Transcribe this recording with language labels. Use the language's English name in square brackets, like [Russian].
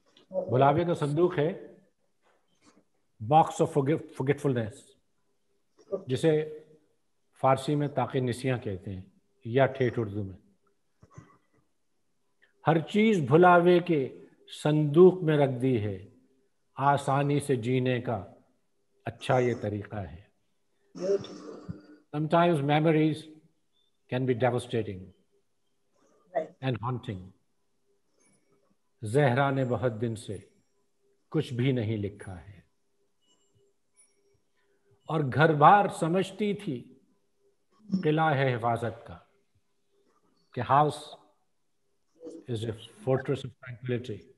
[Urdu] بھلاوے کا صندوق ہے [English] box of forgetfulness، [Urdu] جسے فارسی میں طاق نسیاں کہتے ہیں یا ٹھیٹھ اردو میں. ہر چیز بھلاوے کے صندوق میں رکھ دی ہے، آسانی سے جینے کا اچھا یہ طریقہ ہے. [English] Sometimes memories can be devastating and haunting. [Urdu] Zahra نے بہت دن سے کچھ بھی نہیں لکھا ہے، اور گھر بار سمجھتی تھی قلعہ ہے حفاظت کا، کہ [English] House is a fortress of tranquility.